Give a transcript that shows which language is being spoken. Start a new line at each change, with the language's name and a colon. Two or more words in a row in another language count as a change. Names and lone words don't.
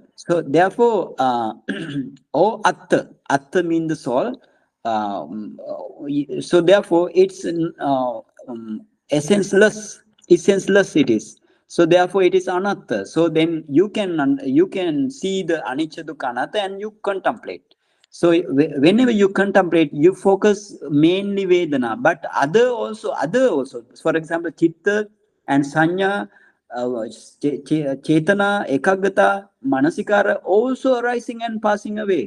English: So therefore or atta mean the soul. So therefore it's essenceless it is. So therefore it is anatta. So then you can see the
Pali: anicca dukkha anatta
English: and you contemplate. So whenever you contemplate, you focus mainly Vedana, but other also. For example, Chitta and
Pali: Sanya, Chetana, Ekaggata, Manasikara
English: also arising and passing away.